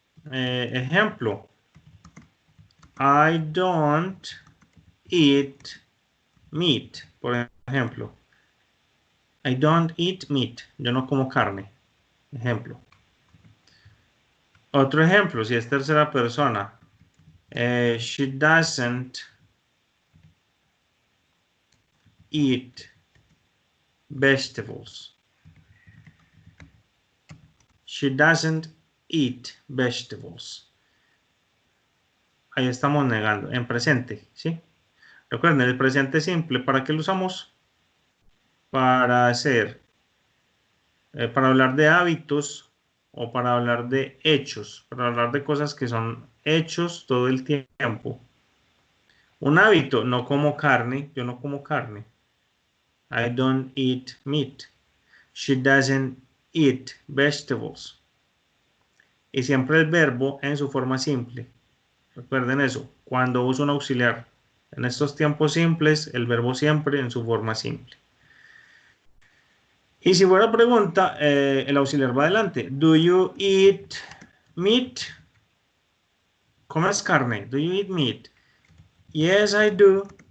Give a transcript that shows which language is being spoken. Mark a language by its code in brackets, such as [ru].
[es] Ejemplo. [en] I don't eat meat, [es] por ejemplo. [en] I don't eat meat. [es] Yo no como carne. Ejemplo. Otro ejemplo, si es tercera persona. [en] She doesn't eat vegetables. She doesn't eat vegetables. [es] Ahí estamos negando. En presente, ¿sí? Recuerden, el presente simple, ¿para qué lo usamos? Para hacer, para hablar de hábitos o para hablar de hechos, para hablar de cosas que son hechos todo el tiempo. Un hábito, no como carne, yo no como carne. [en] I don't eat meat. She doesn't eat vegetables. [es] Y siempre el verbo en su forma simple. Recuerden eso, cuando uso un auxiliar. En estos tiempos simples, el verbo siempre en su forma simple. Y si fuera pregunta, el auxiliar va adelante. [en] Do you eat meat? [es] ¿Comes carne? [en] Do you eat meat? Yes, I do.